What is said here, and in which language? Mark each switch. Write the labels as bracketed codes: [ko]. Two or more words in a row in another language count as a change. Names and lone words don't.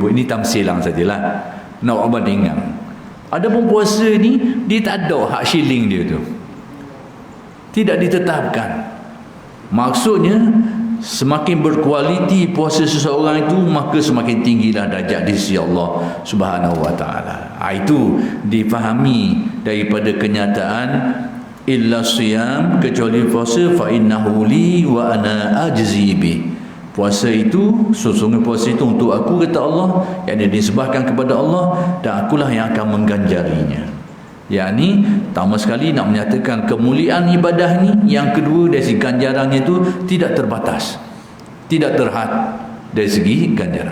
[ms] Ini tamsilang sajalah, nak bandingkan. Adapun puasa ni dia tak ada hak shilling dia tu, tidak ditetapkan. Maksudnya semakin berkualiti puasa seseorang itu, maka semakin tinggilah darjat di sisi Allah [ar] Subhanahu wa Ta'ala. [ms] Itu difahami daripada kenyataan [ar] illa siyam, [ms] kecuali puasa, [ar] fa innahu li wa ana ajzi bi. [ms] Puasa itu, sesungguhnya puasa itu untuk aku, kata Allah, yang disebahkan kepada Allah, dan akulah yang akan mengganjarinya. Yakni pertama sekali nak menyatakan kemuliaan ibadah ni. Yang kedua, dari segi ganjarannya itu tidak terbatas, tidak terhad dari segi ganjaran.